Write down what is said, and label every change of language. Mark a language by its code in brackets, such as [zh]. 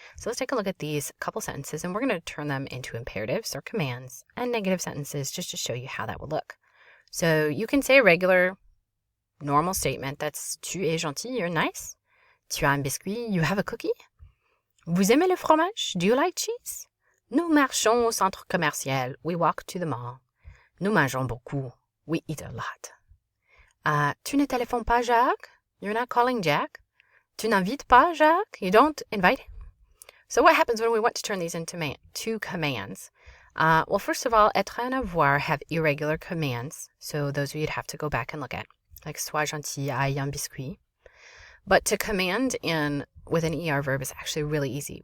[en] So let's take a look at these couple sentences, and we're going to turn them into imperatives or commands and negative sentences just to show you how that will look. So you can say a regular, normal statement that's [fr] tu es gentil, [en] you're nice. [fr] Tu as un biscuit, [en] you have a cookie. [fr] Vous aimez le fromage? [en] Do you like cheese? [fr] Nous marchons au centre commercial. [en] We walk to the mall. [fr] Nous mangeons beaucoup. [en] We eat a lot. [fr] Tu ne téléphones pas Jacques? [en] You're not calling Jack? [fr] Tu n'invites pas Jacques? [en] You don't invite him? So what happens when we want to turn these into two commands? Well, first of all, être and avoir have irregular commands. So those you'd have to go back and look at. Like [fr] sois gentil, aille un biscuit. [en] But to command with an ER verb is actually really easy.